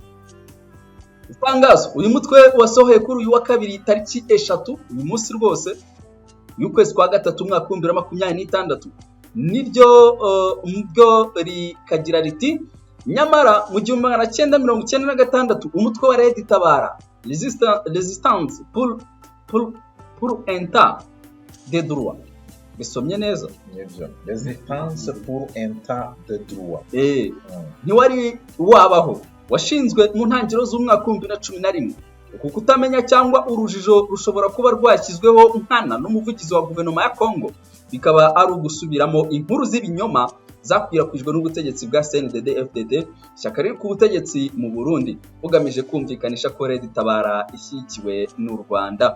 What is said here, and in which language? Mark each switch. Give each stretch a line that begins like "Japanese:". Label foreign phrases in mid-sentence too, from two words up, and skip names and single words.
Kinyarwanda: Itangazo uyu mutwe wasohoye kuri uyu wa kabiri tariki 3 uyu munsi rwose y'ukwezi kwa gatatu umwaka wa 2026 niryo ubwo rikagira riti nyamara mu 1996 umutwe wa Red Tabara
French: Resistance pour un tas de droit.
Kinyarwanda: Bisomye neza
French: nibyo, Resistance pour un tas de droit.
Kinyarwanda: Ntiwari wabaho washinzwe mu ntangiriro z'umwaka wa 2011. Uku kutamenya cyangwa urujijo rushobora kuba rwashyizweho nkana n'umuvugizi wa guverinoma ya Kongo, bikaba ari ugusubiramo inkuru z'ibinyoma zakwirakwijwe n'ubutegetsi bwa CNDD-FDD, ishyaka riri ku butegetsi mu Burundi, bugamije kumvikanisha ko Red Tabara ishyigikiwe n'u Rwanda.